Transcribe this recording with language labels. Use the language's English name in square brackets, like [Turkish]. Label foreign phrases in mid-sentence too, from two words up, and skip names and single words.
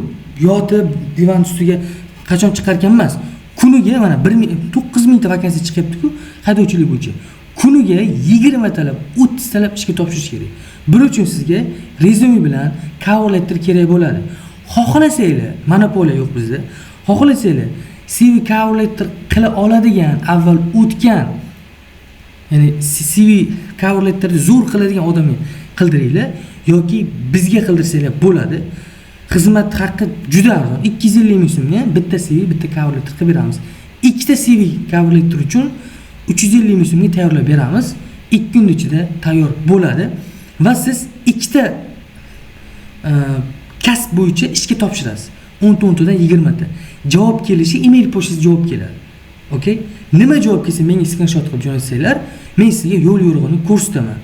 [Uzbek] Yotib divan ustiga qachon chiqarkan emas. Kuniga mana 9000 ta vakansiya chiqyapti-ku, haydovchilik bo'yicha. Kuniga 20 talab, 30 talab ishga topshirish kerak. Buning uchun sizga rezyume bilan [English] cover letter [Uzbek] kerak bo'ladi. Xohlasanglar, monopoliya yo'q bizda. Xohlasanglar [English] CV cover letter [Uzbek] qila oladigan, avval o'tgan ya'ni CV cover letterni zo'r qiladigan odamga qildiringlar yoki bizga qildirsanglar bo'ladi. Xizmat haqqi juda arzon. 250 ming so'mga bitta CV, bitta [English] cover letter [Uzbek] qilib beramiz. Ikkita [English] CV cover letter [Uzbek] uchun 350 ming so'mga tayyorlab beramiz. 2 kun ichida tayyor bo'ladi va siz ikkita kasb bo'yicha ishga topshirasiz. 10 dan 20 ta. Javob kelishi email pochtasida javob keladi. Okay? Nima javob kelsa menga screenshot qilib jo'natsanglar, men sizga yo'l yo'rig'ini ko'rsataman.